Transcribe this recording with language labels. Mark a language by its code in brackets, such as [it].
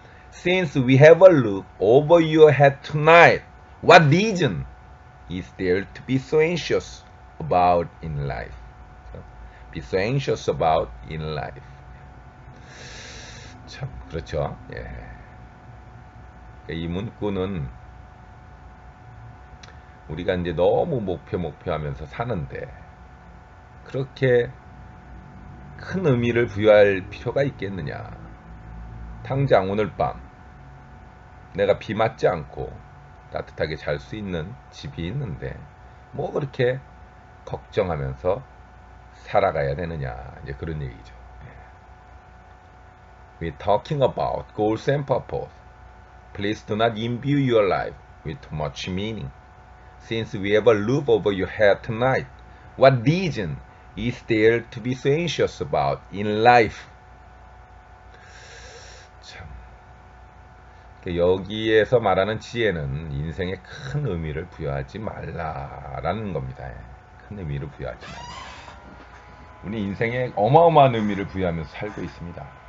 [en] Since we have a roof over your head tonight, what reason is there to be so anxious about in life? Be so anxious about in life. [ko] 참 그렇죠. 이 문구는 우리가 이제 너무 목표하면서 사는데 그렇게 큰 의미를 부여할 필요가 있겠느냐? 당장 오늘 밤 내가 비 맞지 않고 따뜻하게 잘 수 있는 집이 있는데 뭐 그렇게 걱정하면서 살아가야 되느냐? 이제 그런 얘기죠. [en] We're talking about goals and purpose. Please do not imbue your life with too much meaning. Since we have a roof over your head tonight, what reason is there to be so anxious about in life? [ko] 참. 여기에서 말하는 지혜는 인생에 큰 의미를 부여하지 말라라는 겁니다. 큰 의미를 부여하지 말라. 우리 인생에 어마어마한 의미를 부여하면서 살고 있습니다.